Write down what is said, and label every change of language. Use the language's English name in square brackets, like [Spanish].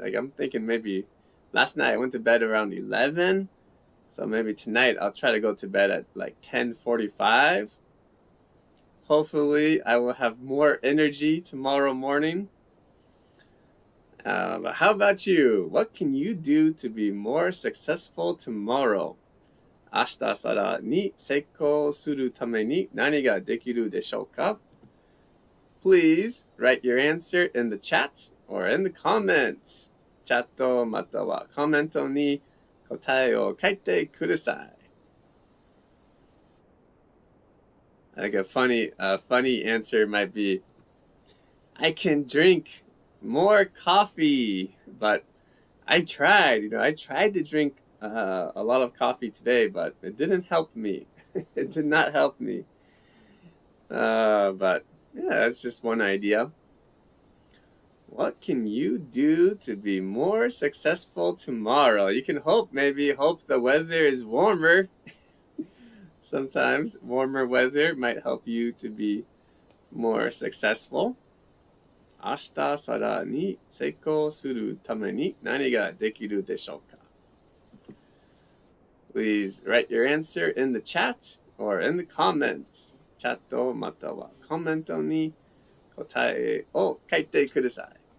[English] Like I'm thinking maybe last night I went to bed around 11, so maybe tonight I'll try to go to bed at like 10:45. Hopefully I will have more energy tomorrow morning. But how about you? What can you do to be more successful tomorrow? [Japanese] 明日さらに成功するために何ができるでしょうか? [English] Please write your answer in the chat or in the comments. [Japanese] チャットまたはコメントに答えを書いてください。 [English] I think a funny answer might be, I can drink more coffee, but I tried to drink a lot of coffee today, but it didn't help me. It did not help me. But yeah, that's just one idea. What can you do to be more successful tomorrow? You can hope the weather is warmer. Sometimes warmer weather might help you to be more successful. [Japanese] 明日さらに成功するために何ができるでしょうか? [English] Please write your answer in the chat or in the comments. [Japanese] チャットまたはコメントに答えを書いてください。